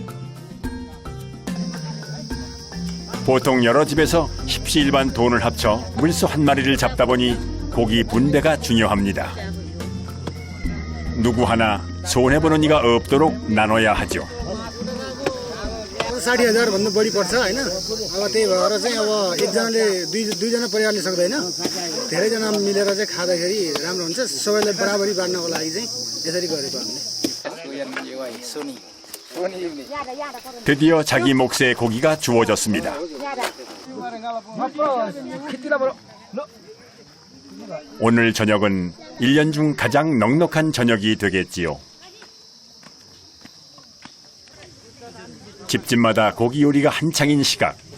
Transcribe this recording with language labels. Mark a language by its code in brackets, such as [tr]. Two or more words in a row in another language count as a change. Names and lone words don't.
[ko] 보통 여러 집에서 십시일반 돈을 합쳐 물소 한 마리를 잡다 보니 고기 분배가 중요합니다. 누구 하나 손해보는 이가 없도록 나눠야 하죠. [ne] 60,000 भन्दा बढी पर्छ हैन अब त्यही भएर चाहिँ अब एकजनाले दुईजना परिवारले सक्दैन धेरैजना मिलेर चाहिँ खाँदाखेरि राम्रो हुन्छ सबैलाई बराबरी बाड्नको लागि चाहिँ यसरी गरेको हामीले [ko] 드디어 자기 몫의 고기가 주어졌습니다. 오늘 저녁은 1년 중 가장 넉넉한 저녁이 되겠지요. 집집마다 고기 요리가 한창인 시각.